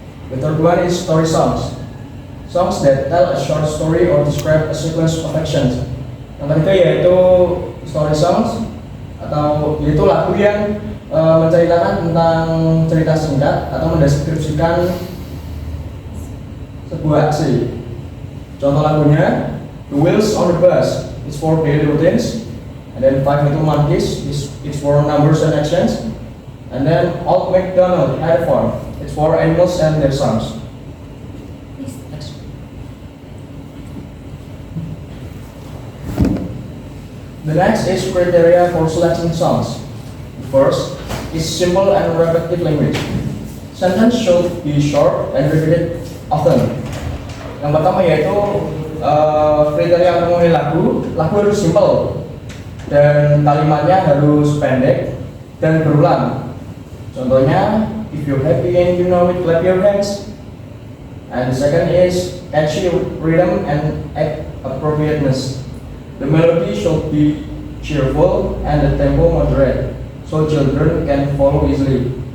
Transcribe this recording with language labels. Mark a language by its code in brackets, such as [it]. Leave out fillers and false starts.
[en] The third one is story songs. Songs that tell a short story or describe a sequence of actions. [id] Yang ketiga yaitu story songs, atau yaitu lagu yang menceritakan tentang cerita singkat atau mendeskripsikan sebuah aksi. Contoh lagunya [en] The Wheels on the Bus is for daily routines, and then Five Little Monkeys is for numbers and actions, and then Old MacDonald Had a Farm, it's for animals and their songs. Next. The next is criteria for selecting songs. The first is simple and repetitive language. Sentence should be short and repeated often. [id] Yang pertama yaitu kriteria memilih lagu harus simple dan kalimatnya harus pendek dan berulang. Contohnya, [en] if you're happy and you know it, clap your hands. And the second is catchy rhythm and appropriateness. The melody should be cheerful and the tempo moderate, so children can follow easily.